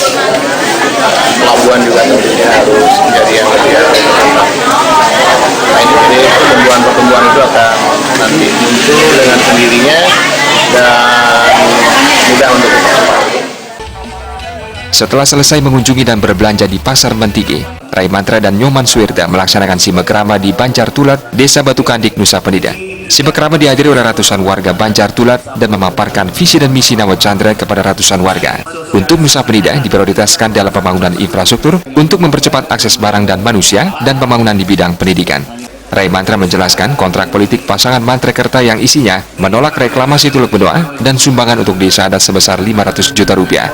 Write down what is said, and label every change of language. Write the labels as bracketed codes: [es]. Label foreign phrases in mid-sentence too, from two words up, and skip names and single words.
[id] Pelabuhan juga tentunya harus menjadi yang lebih berkembang. Nah ini pertumbuhan itu akan nanti muncul dengan sendirinya dan mudah untuk dipercepat. Setelah selesai mengunjungi dan berbelanja di Pasar Mentigi, Rai Mantra dan Nyoman Suwirte melaksanakan simekrama di Banjar Tulat, Desa Batu Kandik, Nusa Penida. Simekrama dihadiri oleh ratusan warga Banjar Tulat dan memaparkan visi dan misi Nawat Chandra kepada ratusan warga. Untuk Nusa Penida diprioritaskan dalam pembangunan infrastruktur untuk mempercepat akses barang dan manusia dan pembangunan di bidang pendidikan. Rai Mantra menjelaskan kontrak politik pasangan Mantrekerta yang isinya menolak reklamasi Teluk Benoa dan sumbangan untuk desa adat sebesar 500 juta rupiah.